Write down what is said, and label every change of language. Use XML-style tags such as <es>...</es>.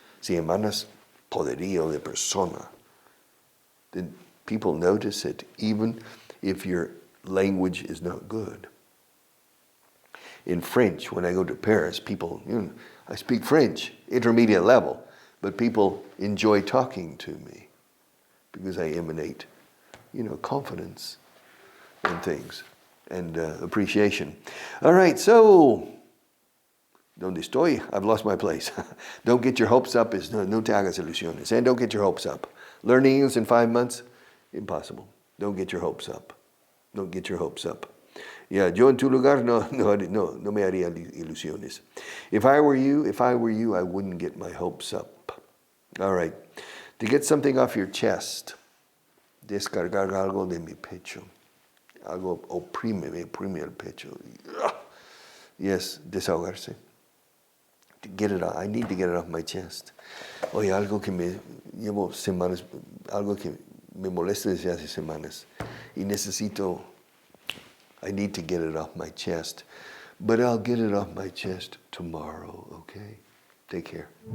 <es>Si emanas poderío de persona,</es> <en>then people notice it, even if your language is not good. in French. When I go to Paris, people, I speak French, intermediate level, but people enjoy talking to me because I emanate, confidence and things and appreciation. All right, so,</en> <es>¿dónde estoy?</es> <en>I've lost my place. Don't get your hopes up.</en> <es>No te hagas ilusiones.</es> <en>And don't get your hopes up. Learning English in 5 months? Impossible. Don't get your hopes up. Don't get your hopes up.</en> <es>Yeah, yo en tu lugar no me haría ilusiones.</es> <en>If I were you, I wouldn't get my hopes up. All right. To get something off your chest,</en> <es>descargar algo de mi pecho. Algo me oprime el pecho. Yes, desahogarse.</es> <en>To get it off. I need to get it off my chest.</en> <es>Oye, algo que llevo semanas, algo que me molesta desde hace semanas.</es> <en>Y I need to get it off my chest. But I'll get it off my chest tomorrow, okay? Take care.</en>